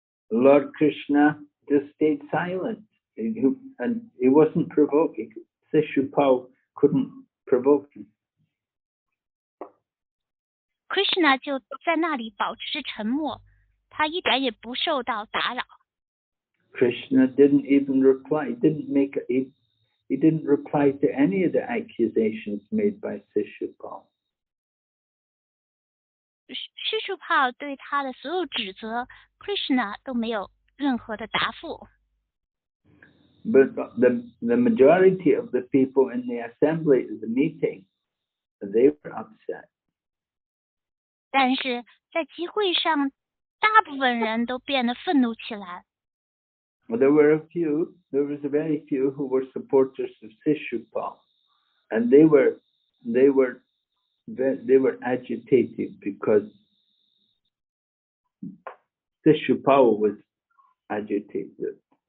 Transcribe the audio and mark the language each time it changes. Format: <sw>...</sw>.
<en>Lord Krishna just stayed silent, and he wasn't provoking. Śiśupāla couldn't provoke him.</en> <zh>Krishna 就在那里保持沉默，他一点也不受到打扰。</zh> <en>Krishna didn't even reply. He didn't reply to any of the accusations made by Śiśupāla.</en> <zh>Śiśupāla 对他的所有指责 ，Krishna 都没有任何的答复。</zh> <en>But the majority of the people in the assembly, the meeting, they were upset.</en> <zh>但是在集会上，大部分人都变得愤怒起来。</zh> <en>Well, there was a very few who were supporters of Śiśupāla, and they were agitated because Śiśupāla was agitated.</en>